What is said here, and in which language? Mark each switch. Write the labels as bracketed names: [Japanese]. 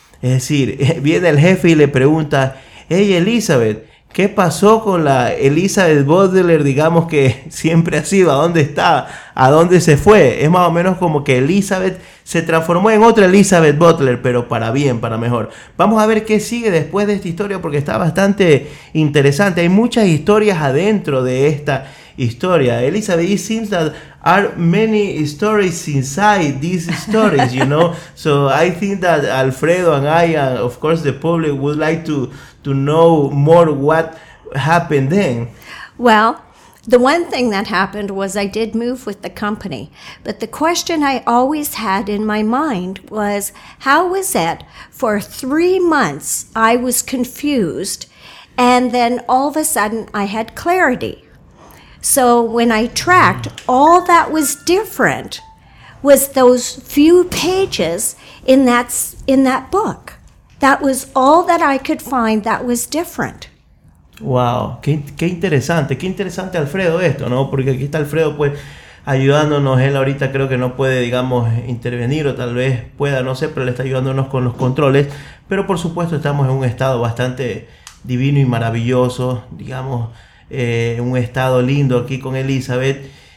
[Spanish] Es decir, viene el jefe y le pregunta, hey Elizabeth, ¿qué pasó con la Elizabeth Baudelaire, digamos que siempre ha sido? ¿A dónde está? ¿A dónde se fue? Es más o menos como que Elizabeth se transformó en otra Elizabeth Baudelaire, pero para bien, para mejor. Vamos a ver qué sigue después de esta historia porque está bastante interesante. Hay muchas historias adentro de esta historia. [English] Elizabeth, it seems that are many stories inside these stories, you know? So I think that Alfredo and I, and of course the public, would like to know more what happened then. Well, the one thing that happened was I did move with the company. But the question I always had in my mind was, how was it for 3 months I was confused and then all of a sudden I had clarity? So when I tracked, all that was different was those few pages in that book. That was all that I could find that was different. [Spanish] Wow, qué interesante Alfredo esto, ¿no? Porque aquí está Alfredo pues ayudándonos, él ahorita creo que no puede, digamos, intervenir o tal vez pueda, no sé, pero le está ayudándonos con los controles, pero por supuesto estamos en un estado bastante divino y maravilloso, digamos, un estado lindo aquí con Elizabeth.